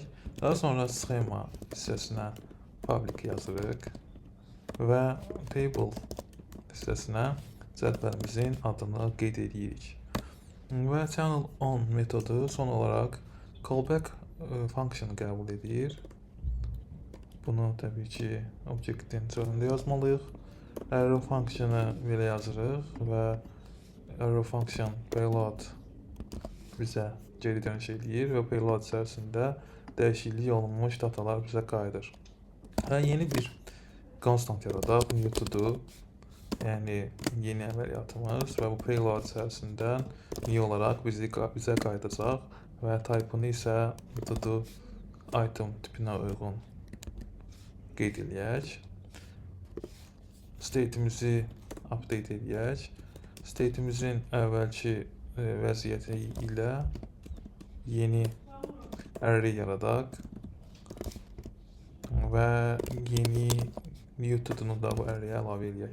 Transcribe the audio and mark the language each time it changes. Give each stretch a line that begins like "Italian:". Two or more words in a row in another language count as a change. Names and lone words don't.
Azerbaijani: Daha sonra schema hissəsinə public yazırıq və table hissəsinə cədvəlimizin adını qeyd edirik. Və
English: channel on
Azerbaijani: metodu son olaraq callback funksionu qəbul edir. Bunu təbii ki, obyektin içərisində yazmalıyıq. Arrow funksionu belə yazırıq və
English: arrow function payload
Azerbaijani: bizə geri dönüş edir və payload içərisində dəyişiklik olunmuş datalar bizə qayıdır. Və yeni bir constant yaradaq,
English: new to do,
Azerbaijani: yəni yeni əməliyyatımız və bu payload içərisindən new olaraq bizə qayıdacaq və type-ını isə
English: to do item
Azerbaijani: tipinə uyğun qeyd edək. State'imizi update edək. State'imizin əvvəlki vəziyyəti ilə yeni array yaradaq və yeni
English: new to-do'nu
Azerbaijani: da bu array'ə əlavə edək.